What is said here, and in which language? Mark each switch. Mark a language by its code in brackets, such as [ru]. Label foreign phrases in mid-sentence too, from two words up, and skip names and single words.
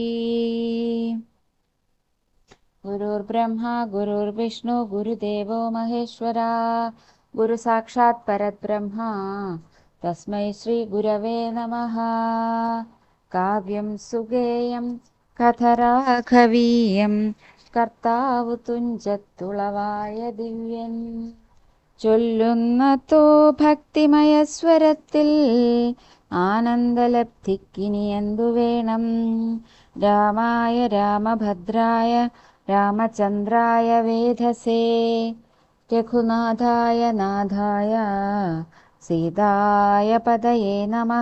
[sa] गुरुर्ब्रह्मा गुरुर्विष्णु गुरुदेवो महेश्वरा गुरु साक्षात् परब्रह्मा तस्मै श्री गुरवे नमः। काव्यं सुगेयं कथराघवीयं [ml] കർത്താവുതുഞ്ചത്തുളവായ ദിവ്യൻ ചൊല്ലുന്നതോ ഭക്തിമയസ്വരത്തിൽ ആനന്ദലബ്ധിക്കിനി എന്തു വേണം. [sa] रामाय रामभद्राय रामचन्द्राय वेधसे रघुनाथाय नाथाय सीताय पतये नमः.